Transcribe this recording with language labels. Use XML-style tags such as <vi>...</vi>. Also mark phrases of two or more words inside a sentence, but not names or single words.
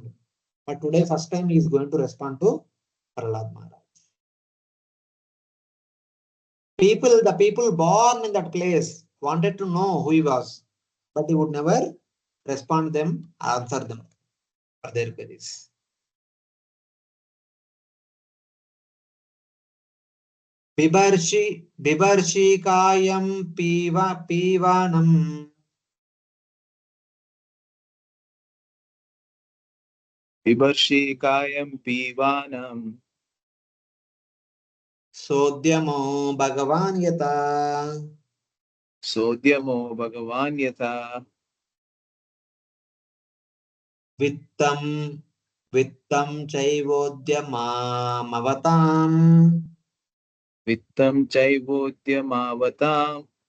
<en>But today, first time, he is going to respond to Prahlad Maharaj. The people born in that place wanted to know who he was, but he would never respond them, answer them for their queries.</en> <sa>Bibarshi kayam pivanam. Bibarshi kayam pivanam. Sodyamo Bhagavan yata. Sodyamo Bhagavan yata. Vittam chaivodyamamavatam. Vittam chaivodyamavatam.</sa>